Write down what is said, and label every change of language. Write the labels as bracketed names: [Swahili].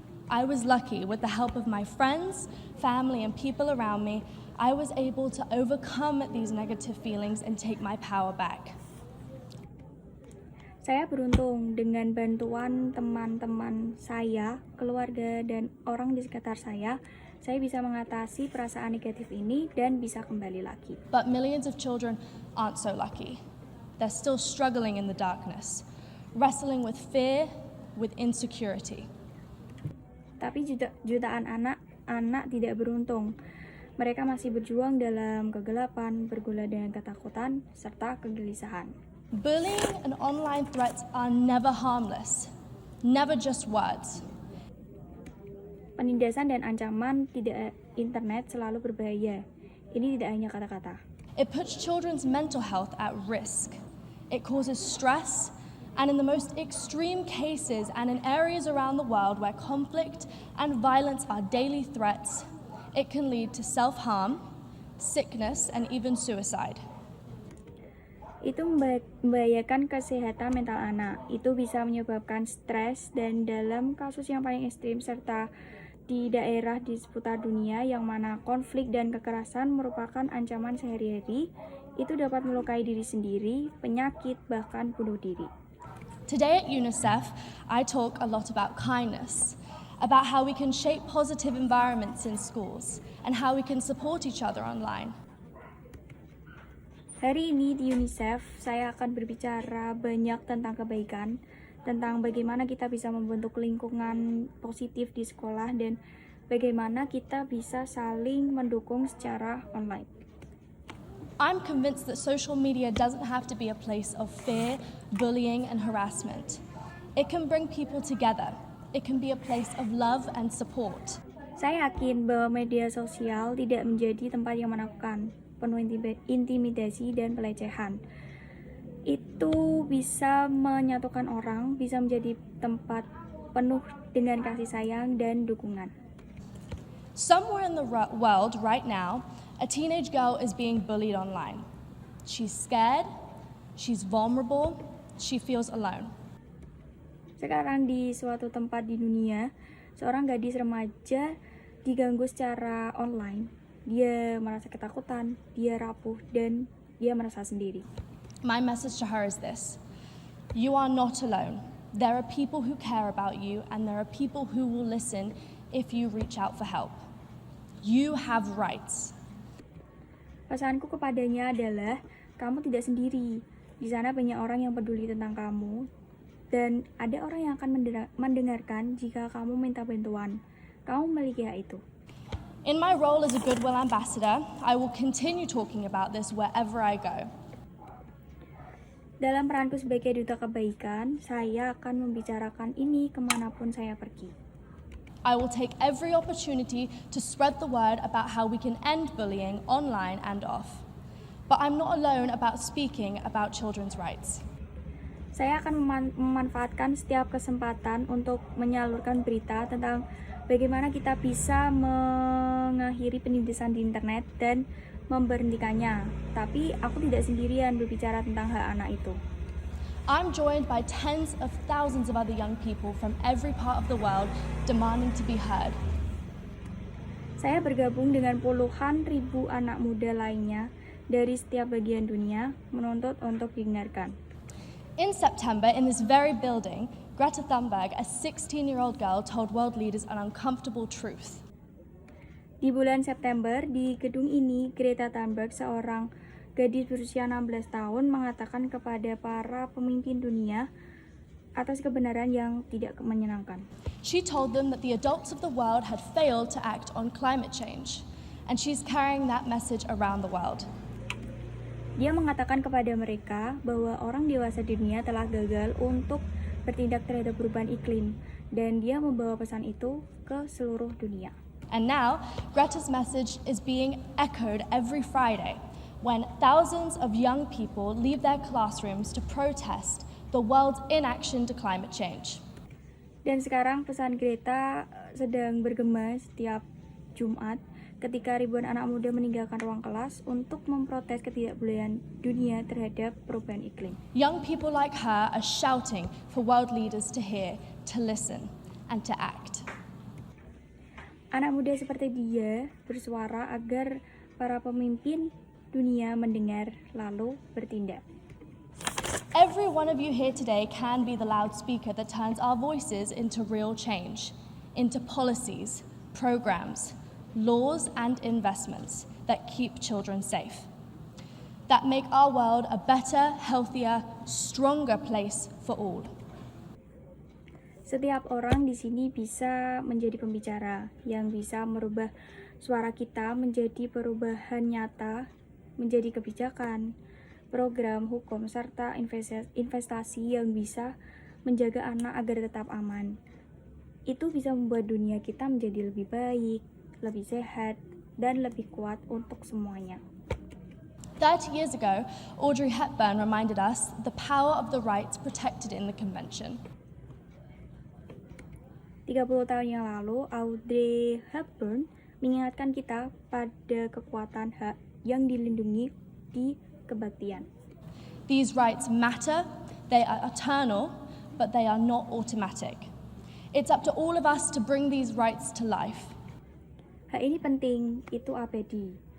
[English] I was lucky with the help of my friends, family, and people around me. I was able to overcome these negative feelings and take my power back. [Indonesian] Saya beruntung dengan bantuan teman-teman saya, keluarga, dan orang di sekitar saya bisa mengatasi perasaan negatif ini dan bisa kembali lagi. [English] But millions of children aren't so lucky. They're still struggling in the darkness, wrestling with fear, with insecurity. [Indonesian] Tapi jutaan anak tidak beruntung. Mereka masih berjuang dalam kegelapan, bergula dengan ketakutan, serta kegelisahan. [English] Bullying and online threats are never harmless, never just words. [Indonesian] Penindasan dan ancaman internet selalu berbahaya. Ini tidak hanya kata-kata. [English] It puts children's mental health at risk. It causes stress, and in the most extreme cases and in areas around the world where conflict and violence are daily threats, it can lead to self-harm, sickness, and even suicide. [Indonesian] Itu membahayakan kesehatan mental anak. Itu bisa menyebabkan stres dan dalam kasus yang paling ekstrim serta di daerah di seputar dunia yang mana konflik dan kekerasan merupakan ancaman sehari-hari, itu dapat melukai diri sendiri, penyakit, bahkan bunuh diri. [English] Today at UNICEF, I talk a lot about kindness, about how we can shape positive environments in schools, and how we can support each other online. [Indonesian] Hari ini di UNICEF, saya akan berbicara banyak tentang kebaikan, tentang bagaimana kita bisa membentuk lingkungan positif di sekolah, dan bagaimana kita bisa saling mendukung secara online. [English] I'm convinced that social media doesn't have to be a place of fear, bullying, and harassment. It can bring people together. It can be a place of love and support. [Indonesian] Saya yakin bahwa media sosial tidak menjadi tempat yang menakutkan, penuh intimidasi dan pelecehan. Itu bisa menyatukan orang, bisa menjadi tempat penuh dengan kasih sayang dan dukungan. [English] Somewhere in the world right now, a teenage girl is being bullied online. She's scared, she's vulnerable, she feels alone. [Indonesian] Sekarang di suatu tempat di dunia, seorang gadis remaja diganggu secara online. Dia merasa ketakutan, dia rapuh, dan dia merasa sendiri. [English] My message to her is this: you are not alone. There are people who care about you, and there are people who will listen if you reach out for help. You have rights. [Indonesian] Pesanku kepadanya adalah, kamu tidak sendiri. Di sana banyak orang yang peduli tentang kamu, dan ada orang yang akan mendengarkan jika kamu minta bantuan. Kamu memiliki hak itu. [English] In my role as a Goodwill Ambassador, I will continue talking about this wherever I go. [Indonesian] Dalam peranku sebagai duta kebaikan, saya akan membicarakan ini kemanapun saya pergi. [English] I will take every opportunity to spread the word about how we can end bullying online and off. But I'm not alone about speaking about children's rights. [Indonesian] Saya akan memanfaatkan setiap kesempatan untuk menyalurkan berita tentang bagaimana kita bisa mengakhiri penindasan di internet dan memberhentikannya. Tapi aku tidak sendirian berbicara tentang hak anak itu. [English] I'm joined by tens of thousands of other young people from every part of the world demanding to be heard. [Indonesian] Saya bergabung dengan puluhan ribu anak muda lainnya dari setiap bagian dunia menuntut untuk didengarkan. [English] In September, in this very building, Greta Thunberg, a 16-year-old girl, told world leaders an uncomfortable truth. [Indonesian] Di bulan September, di gedung ini, Greta Thunberg, seorang gadis berusia 16 tahun, mengatakan kepada para pemimpin dunia atas kebenaran yang tidak menyenangkan. [English] She told them that the adults of the world had failed to act on climate change, and she's carrying that message around the world. [Indonesian] Dia mengatakan kepada mereka bahwa orang dewasa di dunia telah gagal untuk bertindak terhadap perubahan iklim, dan dia membawa pesan itu ke seluruh dunia. [English] And now, Greta's message is being echoed every Friday when thousands of young people leave their classrooms to protest the world's inaction to climate change. [Indonesian] Dan sekarang pesan Greta sedang bergema setiap Jumat ketika ribuan anak muda meninggalkan ruang kelas untuk memprotes ketidakbolehan dunia terhadap perubahan iklim. [English] Young people like her are shouting for world leaders to hear, to listen, and to act. [Indonesian] Anak muda seperti dia bersuara agar para pemimpin dunia mendengar lalu bertindak. [English] Every one of you here today can be the loudspeaker that turns our voices into real change, into policies, programs, laws, and investments that keep children safe, that make our world a better, healthier, stronger place for all. [Indonesian] Setiap orang di sini bisa menjadi pembicara yang bisa merubah suara kita menjadi perubahan nyata, menjadi kebijakan, program, hukum, serta investasi yang bisa menjaga anak agar tetap aman. Itu bisa membuat dunia kita menjadi lebih baik, lebih sehat, dan lebih kuat untuk semuanya. [English] 30 years ago, Audrey Hepburn reminded us the power of the rights protected in the Convention. [Indonesian] 30 tahun yang lalu, Audrey Hepburn mengingatkan kita pada kekuatan hak yang dilindungi di kebaktian. [English] These rights matter, they are eternal, but they are not automatic. It's up to all of us to bring these rights to life. [Indonesian] Hak ini penting, itu abadi.